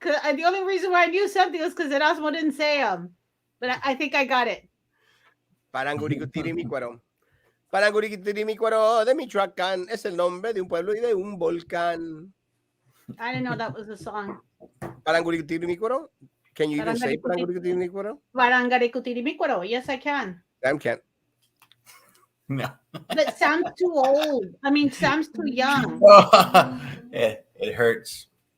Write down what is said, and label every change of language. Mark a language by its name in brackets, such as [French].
[English] The only reason why I knew something was because Erasmo didn't say them. But I think I got it. [Spanish] Paranguricutirimícuaro. Paranguricutirimícuaro de Michoacán es el nombre de un pueblo y de un volcán. [English] I didn't know that was a song. Parangurikutiri. Can you even say Parangurikutiri? Parangarikutirimiquaro. Yes, I can. Sam can't. No. But Sam's too old. I mean, Sam's too young. It hurts.